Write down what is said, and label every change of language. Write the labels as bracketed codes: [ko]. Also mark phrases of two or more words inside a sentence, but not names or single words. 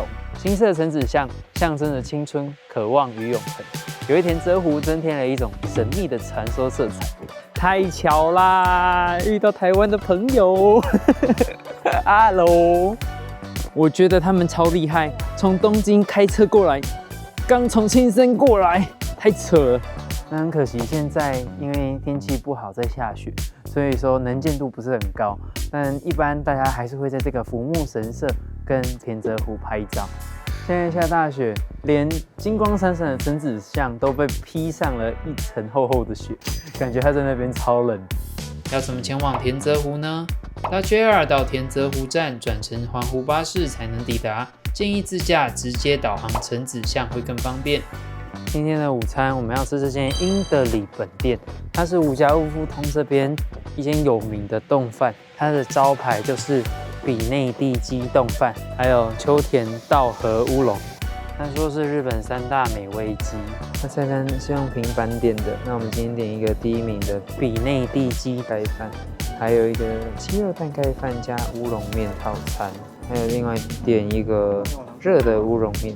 [zh] 金色的橙子像象徵着青春、渴望與永恆，也為田澤湖增添了一種神秘的傳說色彩。太巧啦，遇到台灣的朋友，Hello。我覺得他們超厲害，從東京開車過來，剛從青森過來，太扯了。那很可惜，現在因為天氣不好，在下雪，所以說能見度不是很高。但一般大家還是會在這個福木神社跟田澤湖拍照。現在下大雪，連金光閃閃的橙子像都被披上了一層厚厚的雪，感覺它在那邊超冷。要怎麼前往田澤湖呢？搭 JR 到田澤湖站轉乘環湖巴士才能抵達，建議自駕直接導航橙子巷會更方便。今天的午餐我們要吃這間英德里本店，它是五家屋夫通這邊一間有名的丼飯，它的招牌就是比內地雞丼飯，還有秋田稻荷烏龍。他說是日本3大美味雞，那菜單是用平板點的。那我們今天點一個第一名的比內地雞白飯，還有一個雞肉蛋蓋飯加烏龍麵套餐，還有另外點一個熱的烏龍麵。